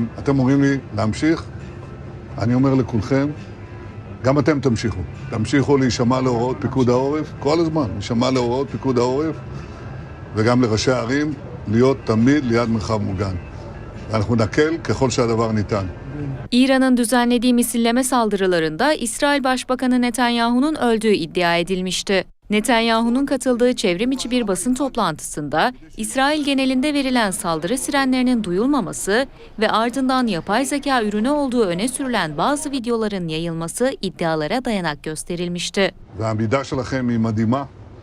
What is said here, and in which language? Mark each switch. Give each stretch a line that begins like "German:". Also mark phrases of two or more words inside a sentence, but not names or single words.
Hebrew: אתם אומרים לי להמשיך? אני אומר לכולכם, גם אתם תמשיכו. תמשיכו להישמע להוראות פיקוד העורף, כל הזמן, להישמע להוראות פיקוד העורף, וגם לראשי הערים, להיות תמיד ליד מרחב מוגן. ואנחנו נקל ככל שהדבר ניתן.
Turkish: İran'ın düzenlediği misilleme saldırılarında İsrail Başbakanı Netanyahu'nun öldüğü iddia edilmişti. Netanyahu'nun katıldığı çevrim içi bir basın toplantısında İsrail genelinde verilen saldırı sirenlerinin duyulmaması ve ardından yapay zeka ürünü olduğu öne sürülen bazı videoların yayılması iddialara dayanak gösterilmişti.
Hebrew: והעמידה שלכם היא מדהימה,